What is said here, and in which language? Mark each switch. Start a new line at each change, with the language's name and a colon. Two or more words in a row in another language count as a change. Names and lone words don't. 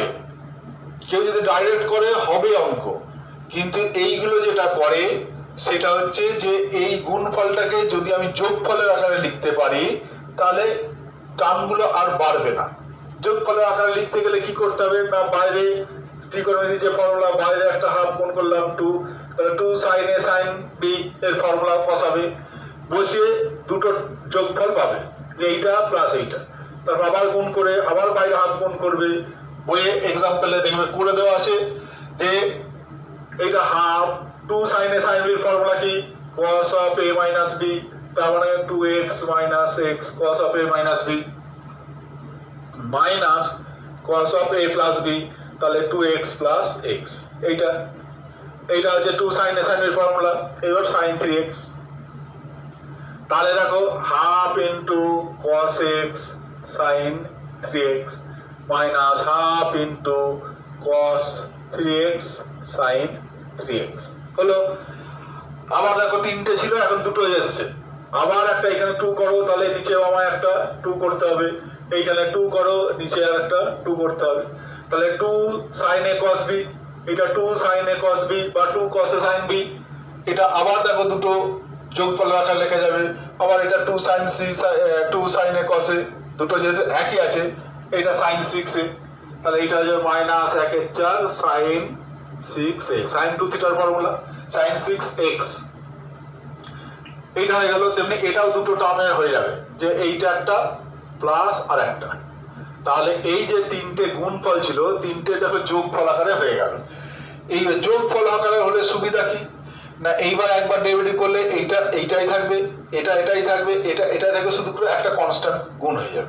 Bangla: কেউ যদি ডাইরেক্ট করে হবে অঙ্ক, কিন্তু এইগুলো যেটা করে সেটা হচ্ছে যে এই গুণফলটাকে যদি আমি যোগফলের আকারে লিখতে পারি, তাহলে টার্মগুলো আর বাড়বে না। যোগফলের আকারে লিখতে গেলে কি করতে হবে না, বাইরে ত্রিকোণমিতি যে ফর্মুলা, বাইরে একটা হাফ গুণ করলাম 2, তাহলে 2 sin a sin b এর ফর্মুলা বসাবে, বসিয়ে দুটো যোগফল পাবে, যে এইটা প্লাস এইটা, তারপর আবার গুণ করে আবার বাইরে হাফ গুণ করবে। বইয়ে এক্সাম্পলে দেখবে করে দেওয়া আছে যে এইটা হাফ 2 sin a sin b এর ফর্মুলা কি,
English: cos of a minus b,
Bangla: তার মানে
English: 2x minus x cos of a minus b minus cos of a plus b,
Bangla: তাহলে
English: 2x plus x।
Bangla: এইটা হচ্ছে 2 sin a sin b এর ফর্মুলা। এবার sin 3x, তাহলে দেখো
English: half into cos x sin 3x minus half into cos 3x sin 3x
Bangla: হলো। আবার দেখো তিনটে ছিল, এখন দুটো এসছে, আবার একটা এখানে 2 করো, তাহলে নিচে আমায় একটা 2 করতে হবে, এইখানে 2 করো, নিচে আর একটা 2 করতে হবে, তাহলে 2 sin a cos b, এটা 2 sin a cos b বা 2 cos a sin b। এটা আবার দেখো দুটো যোগফল আকারে লেখা যাবে, আবার এটা 2 sin c 2 sin a cos a, দুটো যেহেতু একই আছে, এটা sin 6a, তাহলে এটা হচ্ছে
English: minus 1/4 sin 6a,
Bangla: sin 2 থিটার ফর্মুলা sin 6x। এইটা হয়ে গেল। তেমনি এটাও দুটো টার্মের হয়ে যাবে, যে এইটা একটা প্লাস আর একটা, তাহলে এই যে তিনটে গুণফল ছিল, তিনটে দেখো যোগফল আকারে হয়ে গেল। এই যোগফল আকারে হলে সুবিধা কি না, এইবার একবার ডেরিভেটিভ করলে এইটাই থাকবে, এটাই থাকবে, এটাই থাকবে, শুধু করে একটা কনস্ট্যান্ট গুণ হয়ে যাবে।